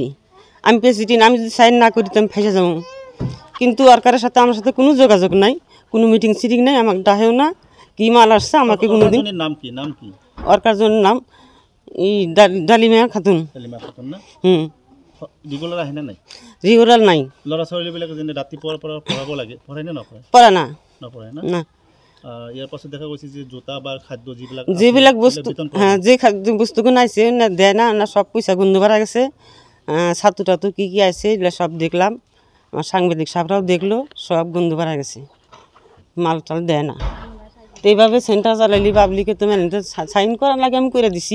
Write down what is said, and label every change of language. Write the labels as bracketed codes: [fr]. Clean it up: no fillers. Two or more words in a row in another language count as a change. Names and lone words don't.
[bn] আমি প্রেসিডেন্ট, আমি যদি সাইন না করি তো আমি ফেসে যাবো। কিন্তু সরকারের সাথে আমার সাথে কোনো যোগাযোগ নাই, কোনো মিটিং সিটিং নাই, আমাকে ডাহেও না। কি মাল আসছে আমাকে কোনোদিন। নাম কি? ওর জনের নাম ডালিমা খাতুন। হুম, রেগুলার আহে না? নাই রেগুলার নাই। [as] ল'ৰা ছোৱালীবিলাক যেনে ৰাতিপুৱাৰ পৰা পঢ়াব লাগে, পঢ়াই নে নপঢ়াই? পঢ়া না, নপঢ়াই না। ইয়াৰ পাছত দেখা গৈছে যে জোতা বা খাদ্য যিবিলাক বস্তু, [bn] হ্যাঁ, যে খাদ্য বস্তুগুলো আইছে না দেয় না, না সব পয়সা গুন্ধ ভরা গেছে। ছাতু টাতু কি কি আছে এগুলো সব দেখলাম। আমার সাংবাদিক সাহেবরাও দেখলো, সব গন্ধ বাড়া গেছে, মাল টাল দেয় না। তো এইভাবে সেন্টার চালাইলি পাবলিকে তো ম্যানেজার সাইন করার লাগে আমি করে দিছি।